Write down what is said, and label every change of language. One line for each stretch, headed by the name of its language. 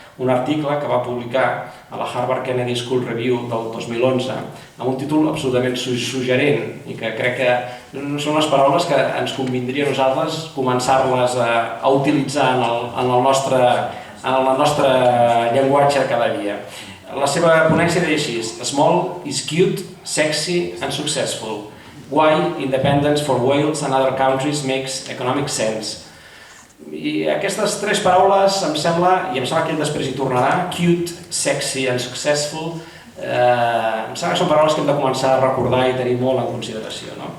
Catalan: Un article que va publicar a la Harvard Kennedy School Review del 2011 amb un títol absolutament suggerent i que crec que són les paraules que ens convindria a nosaltres començar-les a utilitzar en el nostre llenguatge cada dia. La seva ponència deia així:
English: Small is cute, sexy and successful. Why independence for Wales and other countries makes economic sense.
Catalan: I aquestes tres paraules em sembla, i em sembla que ell després hi tornarà,
English: cute, sexy and successful,
Catalan: em sembla que són paraules que hem de començar a recordar i tenir molt en consideració.